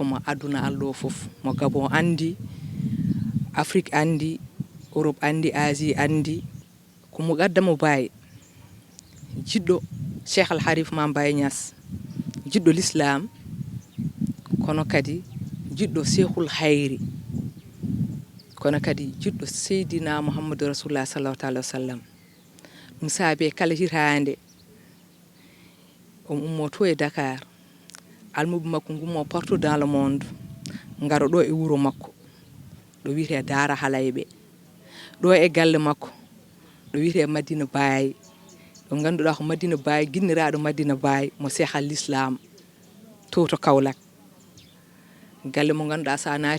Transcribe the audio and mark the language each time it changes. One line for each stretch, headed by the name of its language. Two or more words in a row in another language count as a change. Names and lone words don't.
Fula: mo aduna Allah o fof mo Gabon andi Afrique andi Europe andi Asie andi ko mo gaddamo Baye jiɗɗo Cheikh Al Harif ma Mbaye Niass jiɗɗo l'islam kono kadi jiɗɗo Cheikhul Hayri kono kadi jiɗɗo Seydina Mouhamadou Rasulullah
Arabic: sallallahu alaihi wasallam
Fula: ɗum saabi kala hitande on ummo to e Dakar almuɓe makko gummo
French: partout dans le monde
Fula: ngaro ɗo e wuuro makko ɗo wiyete Daara Halayɓe ɗo e galle makko ɗo wiyete Madina Baye ɗo ganduɗa ko Madina Baye guinniraɗo Madina Baye mo Cheikh al Islam to Kaolack galle mo ganduɗa sa naati